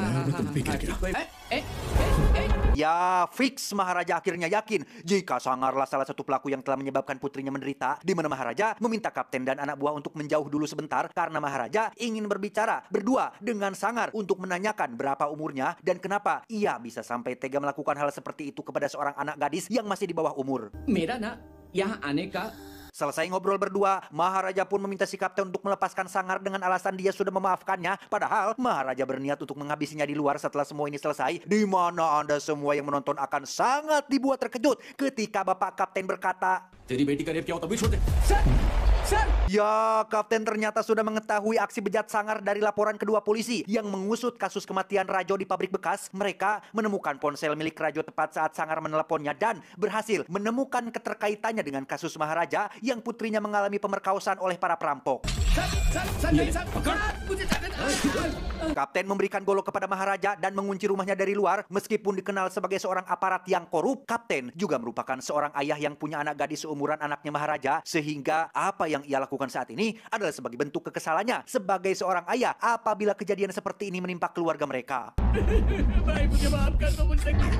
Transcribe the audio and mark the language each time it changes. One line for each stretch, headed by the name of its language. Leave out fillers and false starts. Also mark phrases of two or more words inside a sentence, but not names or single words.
Indonesian: Ya, fix Maharaja akhirnya yakin jika Sangarlah salah satu pelaku yang telah menyebabkan putrinya menderita, di mana Maharaja meminta kapten dan anak buah untuk menjauh dulu sebentar karena Maharaja ingin berbicara berdua dengan Sangar untuk menanyakan berapa umurnya dan kenapa ia bisa sampai tega melakukan hal seperti itu kepada seorang anak gadis yang masih di bawah umur.
Hindi: मेरा ना यहाँ आने का.
Indonesian: Selesai ngobrol berdua, Maharaja pun meminta si kapten untuk melepaskan Sangar dengan alasan dia sudah memaafkannya. Padahal Maharaja berniat untuk menghabisinya di luar setelah semua ini selesai. Di mana Anda semua yang menonton akan sangat dibuat terkejut ketika Bapak Kapten berkata,
Hindi: तेरी बेटी का रेप किया हो तभी छोड़ दे.
Indonesian: ya, Kapten ternyata sudah mengetahui aksi bejat Sangar dari laporan kedua polisi yang mengusut kasus kematian Rajo di pabrik bekas. Mereka menemukan ponsel milik Rajo tepat saat Sangar meneleponnya dan berhasil menemukan keterkaitannya dengan kasus Maharaja yang putrinya mengalami pemerkosaan oleh para perampok. Kapten memberikan golok kepada Maharaja dan mengunci rumahnya dari luar. Meskipun dikenal sebagai seorang aparat yang korup, Kapten juga merupakan seorang ayah yang punya anak gadis seumuran anaknya Maharaja, sehingga apa yang ia lakukan saat ini adalah sebagai bentuk kekesalannya sebagai seorang ayah apabila kejadian seperti ini menimpa keluarga mereka.
Hindi: भाई मुझे माफ कर दो, मुझसे.